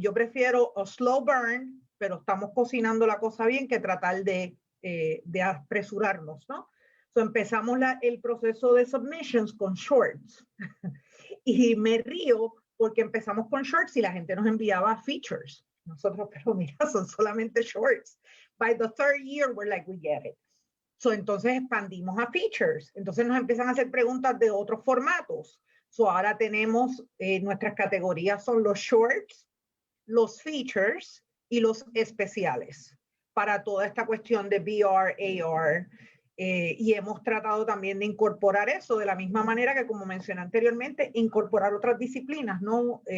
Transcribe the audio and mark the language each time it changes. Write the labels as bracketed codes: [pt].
[es] Yo prefiero [en] a slow burn, [es] pero estamos cocinando la cosa bien, que tratar de apresurarnos, ¿no? So empezamos el proceso de submissions con shorts. Y me río porque empezamos con shorts y la gente nos enviaba features. Nosotros, pero mira, son solamente shorts. [en] By the third year, we're like, we get it. [es] So entonces expandimos a features. Entonces nos empiezan a hacer preguntas de otros formatos. So ahora tenemos, nuestras categorías son los shorts, los features y los especiales para toda esta cuestión de VR, AR, y hemos tratado también de incorporar eso de la misma manera que, como mencioné anteriormente, incorporar otras disciplinas, ¿no?